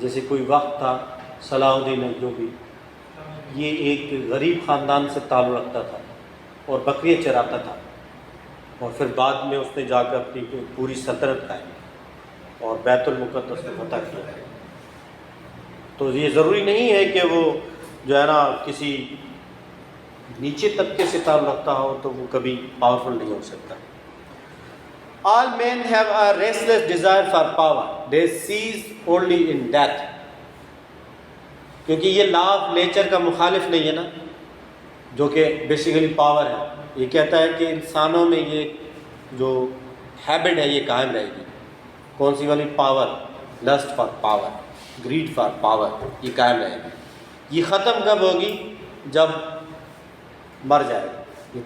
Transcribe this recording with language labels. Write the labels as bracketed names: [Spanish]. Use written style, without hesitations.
[Urdu] جیسے کوئی وقت تھا صلاح الدین ایوبی، یہ ایک غریب خاندان سے تعلق رکھتا تھا اور بکریاں چراتا تھا، اور پھر بعد میں اس نے جا کر اپنی پوری سلطنت قائم اور بیت المقدس کو فتح کیا. تو یہ ضروری نہیں ہے کہ وہ جو ہے نا کسی نیچے طبقے سے تعلق رکھتا ہو تو وہ کبھی پاورفل نہیں ہو سکتا. [English] All men have a restless desire for power. They cease only in death. [Urdu] کیونکہ یہ لا آف نیچر کا مخالف نہیں ہے نا، جو کہ بیسیکلی پاور ہے. یہ کہتا ہے کہ انسانوں میں یہ جو ہیبٹ ہے یہ قائم رہے گی. کون سی والی؟ Power. [English] lust for power, greed for power, [Urdu] یہ قائم رہے گی. یہ ختم کب ہوگی؟ جب مر جائے گا.